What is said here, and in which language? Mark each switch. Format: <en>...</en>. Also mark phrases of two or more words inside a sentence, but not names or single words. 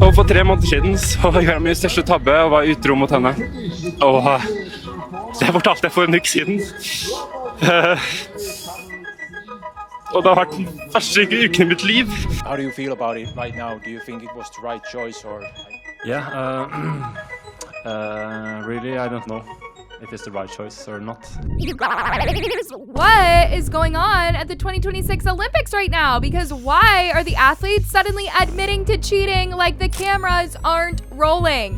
<no>Og for 3 måneder siden så gjorde jeg min største tabbe og var utro mot henne. Og det fortalte jeg for en uke siden. Og det har vært den verste uken i mitt liv.</no> <en>How do you feel about it right now? Do you think it was the right choice or? Yeah, really, I don't know if it's the right choice or not. What is going on at the 2026 Olympics right now? Because why are the athletes suddenly admitting to cheating like the cameras aren't rolling?</en>